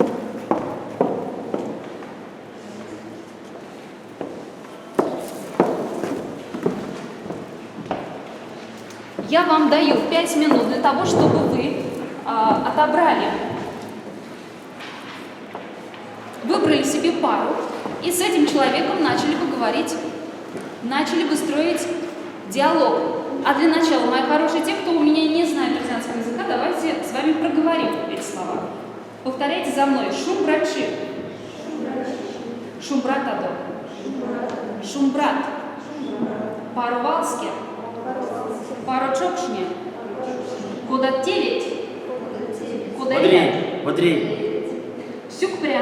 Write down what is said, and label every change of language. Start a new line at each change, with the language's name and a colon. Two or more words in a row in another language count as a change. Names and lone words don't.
Russian: Я вам даю 5 минут для того, чтобы вы отобрали, выбрали себе пару и с этим человеком начали бы говорить, начали бы строить диалог. А для начала, мои хорошие, те, кто у меня не знает рзянского языка, давайте с вами проговорим эти слова. Повторяйте за мной.
Erzya: Шумбрачи. Шумбратадо. Шумбрат. Парувалски. Парочокшне. Кодателить. Кодалять. Водрей. Сюкпря.